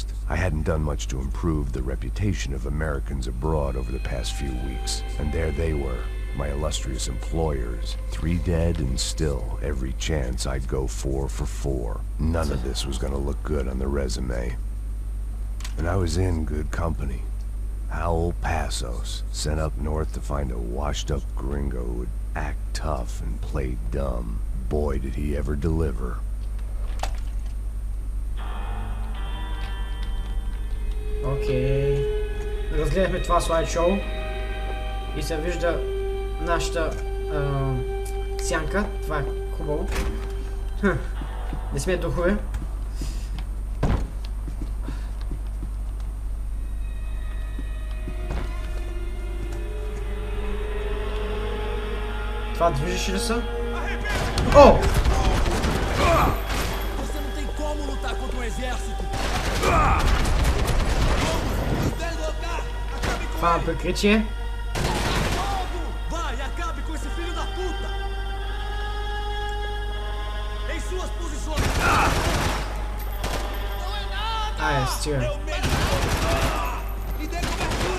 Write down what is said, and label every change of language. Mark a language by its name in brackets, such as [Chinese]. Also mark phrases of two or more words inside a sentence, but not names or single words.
[English] I hadn't done much to improve the reputation of Americans abroad over the past few weeks, and there they were, my illustrious employers, 3 dead and still every chance I'd go 4 for 4. None of this was gonna look good on the resume. And I was in good company. Howell Passos, sent up north to find a washed-up gringo who would act tough and play dumb. Boy, did he ever deliver. [Bulgarian] Окей. Разгледахме това слайд-шоу и се вижда нашата сянка. Това е хубаво. Не сме духове. Това движеше ли са? О! [Portuguese] Você não tem como lutar contra um exército. [Bulgarian] Това е прикритие. [Portuguese] Vai, acabe com esse filho da puta. Em suas posições. [Bulgarian] Ай, стига. [Portuguese] E dê cobertura.